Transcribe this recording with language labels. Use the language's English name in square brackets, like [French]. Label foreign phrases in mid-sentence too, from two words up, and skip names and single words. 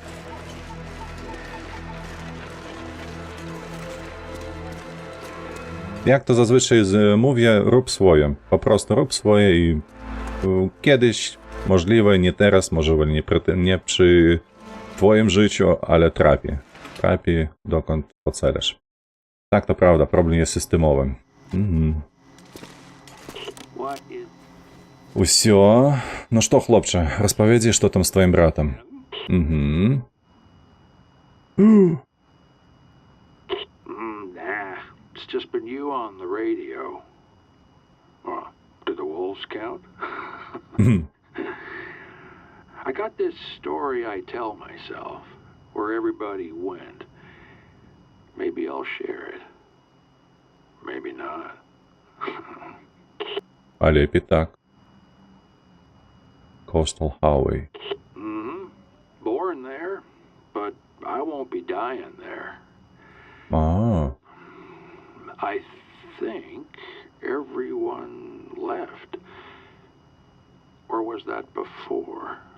[Polish] Jak to zazwyczaj mówię, rób swoje. Po prostu rób swoje i kiedyś, możliwe nie teraz, możliwe nie przy twoim życiu, ale trafi, dokąd ocelasz. Tak, to prawda, problem jest systemowy. [Belarusian] Усё. Ну што, хлопче, распавядзі, што там з тваім братам. [English] Nah, it's just been you on the radio. Do the wolves count? I got this story I tell myself, where everybody went. Maybe I'll share it. Maybe not. [Belarusian] А лепей так. [English] Coastal Highway. Born there, but I won't be dying there. I think everyone left. Or was that before?